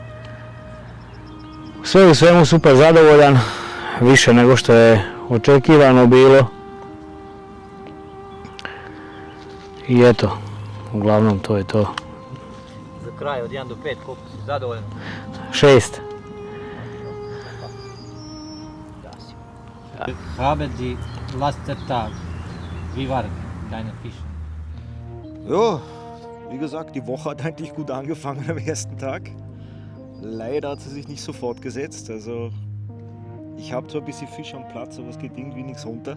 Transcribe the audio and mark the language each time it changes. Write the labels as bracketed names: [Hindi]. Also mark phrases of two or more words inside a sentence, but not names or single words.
[Croatian] Sve u svemu super zadovoljan, više nego što je očekivano bilo. I eto, uglavnom to je to. Za kraj od 1 do 5, koliko si zadovoljan? 6. [German] Haben die letzten Tag, wie war deine Fische? Ja, wie gesagt, die Woche hat eigentlich gut angefangen am ersten Tag. Leider hat sie sich nicht so fortgesetzt. Also ich habe zwar ein bisschen Fisch am Platz, aber es geht irgendwie nichts runter.